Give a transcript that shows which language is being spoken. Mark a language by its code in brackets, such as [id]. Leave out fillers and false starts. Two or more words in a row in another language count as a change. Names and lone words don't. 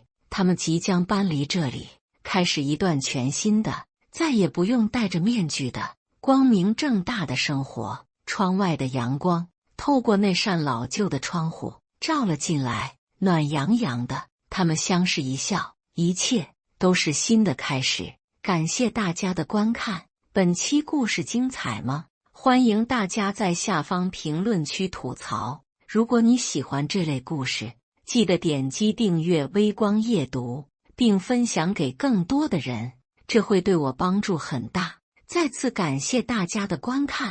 [zh] 他們即將搬離這裡，開始一段全新的，再也不用戴着面具的光明正大的生活。窗外的陽光透過那扇老舊的窗戶照了進來，暖洋洋的。他們相視一笑，一切都是新的開始。感謝大家的觀看，本期故事精彩嗎？歡迎大家在下方評論區吐槽。如果你喜歡這類故事，記得點擊訂閱微光夜讀，並分享給更多的人，這會對我幫助很大。再次感謝大家的觀看。